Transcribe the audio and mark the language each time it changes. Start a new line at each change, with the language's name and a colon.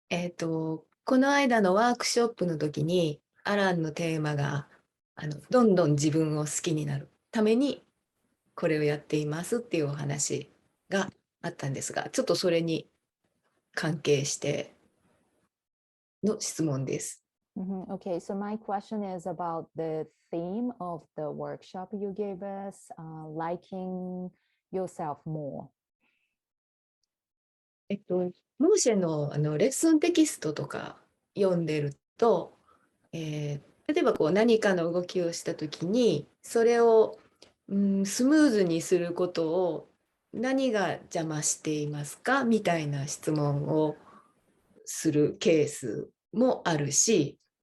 Japanese: この間のワークショップの時に、アランのテーマが、どんどん自分を好きになるために、これをやっていますっていうお話があったんですが、ちょっとそれに関係しての質問です。
English: Okay, so my question is about the theme of the workshop you gave us, liking yourself more.
Japanese: モーシェの、レッスンテキストとか読んでると、例えばこう何かの動きをした時にそれを、スムーズにすることを何が邪魔していますかみたいな質問をするケースもあるし、